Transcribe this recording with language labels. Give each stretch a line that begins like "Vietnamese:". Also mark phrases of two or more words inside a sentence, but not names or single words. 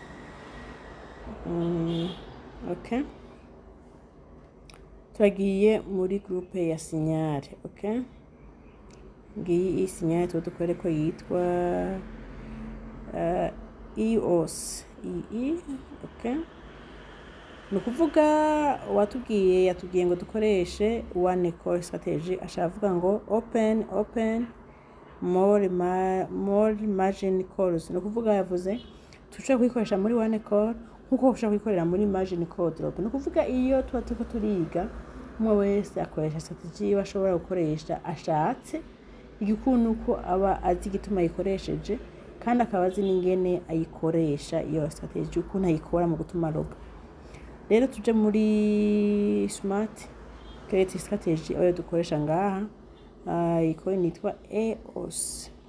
Rundi: Okay, turagiye muri groupe ya signale. Okay, ngiyi signale dukore ko yitwa EOS. Okay, nukuvuga yatubwiye ngo dukoreshe
English: one call strategy,
Rundi: ashavuga ngo
English: open more margin calls.
Rundi: Nukuvuga yavuze tushobora kuyikoresha muri
English: one call
Rundi: nkuko ushobora kuyikorera muri
English: margin call drop.
Rundi: Nukuvuga iyo tuba turiko turiga umwe wese akoresha strategy bashobora gukoresha ashatse, igikuntu ko aba azi igituma ayikoresheje kandi akaba azi n'ingene ayikoresha iyo strategy ukuntu ayikora mu gutuma robo. Rero tuje muri Smart Create strategy ayo dukoresha ngaha, iko nitwa EOS.